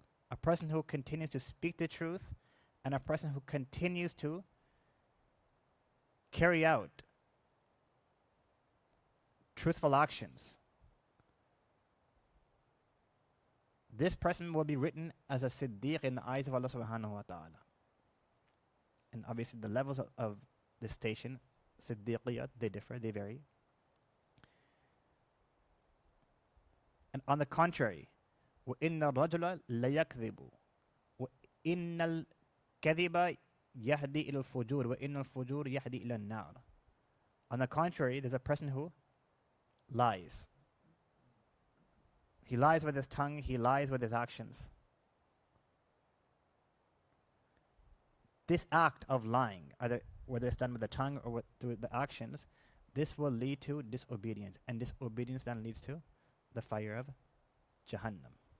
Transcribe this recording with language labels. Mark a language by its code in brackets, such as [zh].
[en] A person who continues to speak the truth, and a person who continues to carry out truthful actions. This person will be written as a siddiq in the eyes of Allah subhanahu wa ta'ala. And obviously the levels of this station, siddiqiyat, they differ, they vary. And on the contrary, [ar] وَإِنَّ الرَّجُلَ لَيَكْذِبُ وَإِنَّ الْكَذِبَ يَهْدِي إِلَى الْفُجُورِ وَإِنَّ الْفُجُورِ يَهْدِي إِلَى النَّارِ. [en] On the contrary, there's a person who lies. He lies with his tongue, he lies with his actions. This act of lying, either whether it's done with the tongue or through the actions, this will lead to disobedience, and disobedience then leads to the fire of Jahannam.